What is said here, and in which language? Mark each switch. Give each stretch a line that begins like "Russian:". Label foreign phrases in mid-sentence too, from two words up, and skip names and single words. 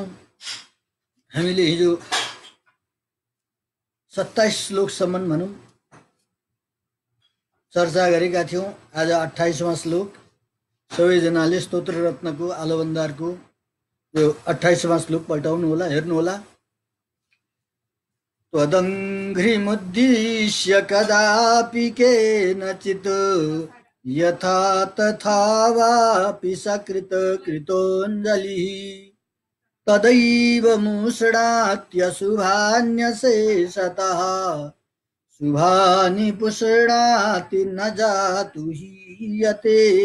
Nepali: हामीले हिजो 27 श्लोकसम्म भनौं चर्चा गरेका थियौं। आज 28वां श्लोक सबैजनाले स्तोत्र रत्नको आलवन्दारको यो 28वां श्लोक पल्टाउनु होला, हेर्नु होला।
Sanskrit: त्वदङ्घ्रिमुद्दिश्य कदापि केनचित् यथा तथा वापि सकृत कृतोऽञ्जलिः तदैव मुषणात्यशुभान्यशेषतः शुभानि पुषणाति न जातु हीयते।